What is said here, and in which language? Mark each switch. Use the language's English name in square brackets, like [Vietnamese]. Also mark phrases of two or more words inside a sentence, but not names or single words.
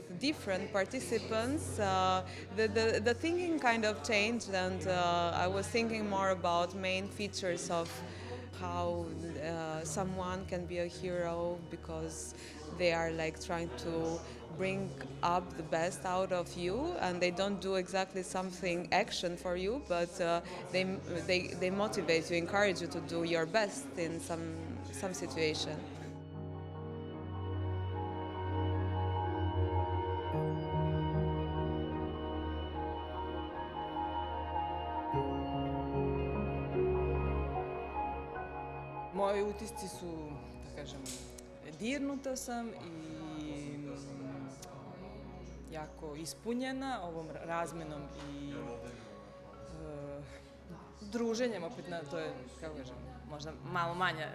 [English] different participants, the thinking kind of changed, and I was thinking more about main features of how someone can be a hero, because they are like trying to bring up the best out of you, and they don't do exactly something action for you, but they motivate you, encourage you to do your best in some situation. [Serbian] Moji utisci su, da kažem, dirnuta sam i jako ispunjena ovom razmenom i druženjem, opet to je, kako kažem, možda malo manja